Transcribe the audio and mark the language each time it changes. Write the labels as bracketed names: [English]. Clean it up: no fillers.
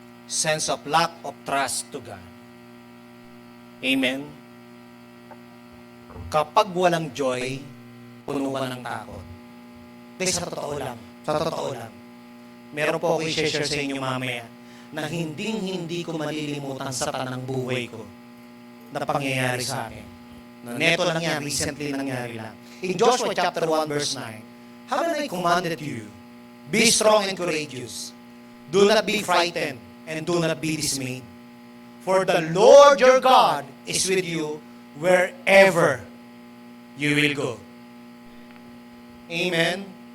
[English] Sense of lack of trust to God. Amen? [Filipino] Kapag walang joy, puno ka ng takot. Hindi, sa totoo lang. Sa totoo lang. Meron po ako i-share sa inyo mamaya na hindi ko malilimutan sa tanang buhay ko na pangyayari sa akin. Na neto lang yan, recently nangyari lang. [English] In Joshua chapter 1 verse 9, haven't I commanded you, be strong and courageous. Do not be frightened and do not be dismayed. For the Lord your God is with you wherever you will go. Amen.